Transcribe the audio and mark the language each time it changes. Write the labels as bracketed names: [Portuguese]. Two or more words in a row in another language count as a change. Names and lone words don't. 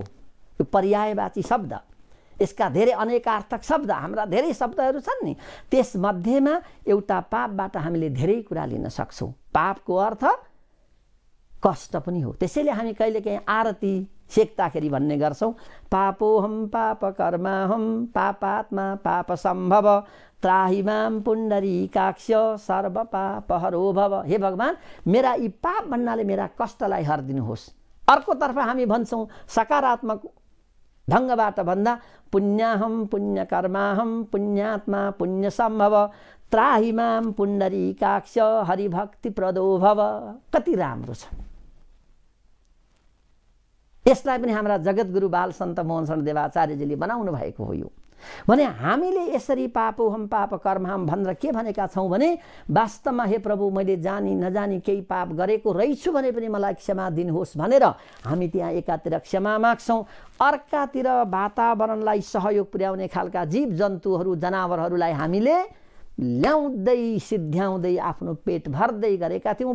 [Nepali] यो पर्यायवाची शब्द, यसका धेरै अनेकार्थक शब्द, हाम्रा धेरै शब्दहरू छन् नि, त्यसमध्येमा एउटा पापबाट हामीले धेरै कुरा लिन सक्छौँ। पापको अर्थ कष्ट पनि हो। त्यसैले हामी कहिलेकाहीँ आरती सेक्दाखेरि भन्ने गर्छौँ, [Sanskrit] पापोहम पाप कर्माहम पापात्मा पाप सम्भव त्राहि माम पुण्डरीकाक्ष सर्व पाप हरो भव। [Nepali] हे भगवान, मेरा यी पाप भन्नाले मेरा कष्टलाई हरिदिनुहोस्। अर्कोतर्फ हामी भन्छौँ सकारात्मक ढङ्गबाट भन्दा, [Sanskrit] पुण्याहम पुण्य कर्माहम पुण्यात्मा पुण्य सम्भव त्राहि माम पुण्डरीकाक्ष हरिभक्ति प्रदो भव। [Nepali] कति राम्रो छ। यसलाई पनि हाम्रा जगतगुरु बाल सन्त मोहन शरण देवाचार्यजीले बनाउनु भएको हो। यो भने हामीले यसरी [Sanskrit] पापोहम पाप कर्महम [Nepali] भनेर के भनेका छौँ भने, वास्तवमा हे प्रभु मैले जानी नजानी केही पाप गरेको रहेछु भने पनि मलाई क्षमा दिनुहोस् भनेर हामी त्यहाँ एकातिर क्षमा माग्छौँ, अर्कातिर वातावरणलाई सहयोग पुर्याउने खालका जीव जन्तुहरू जनावरहरूलाई हामीले ल्याउँदै सिद्ध्याउँदै आफ्नो पेट भर्दै गरेका थियौँ।